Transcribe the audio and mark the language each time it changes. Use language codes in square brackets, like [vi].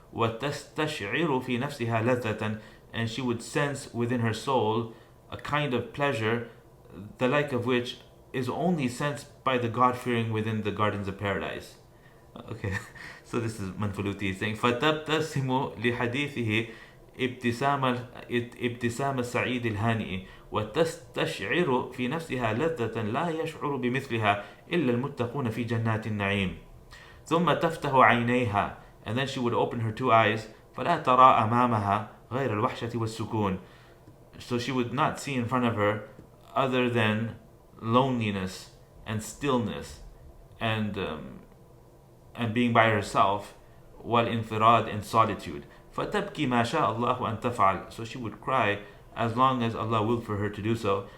[ar] وتستشعر في نفسها لذة, [en] and she would sense within her soul a kind of pleasure, the like of which is only sensed by the God-fearing within the gardens of paradise. Okay, so this is Manfalūṭī saying, [ar] فَتَبْتَسِمُ لِحَدِيثِهِ ابتسام السعيد الهانئ وتستشعر في نفسها لذة لا يشعر بمثلها إلا المتقون في جنات النعيم. ثم تفتح عينيها, [en] and then she would open her two eyes, [ar] فلا ترى أمامها غير الوحشة والسكون. [en] So she would not see in front of her other than loneliness and stillness and being by herself, [ar] والانفراد [en] and solitude. [ar] فتبكي ما شاء الله أن تفعل, [en] so she would cry as long as Allah willed for her to do so.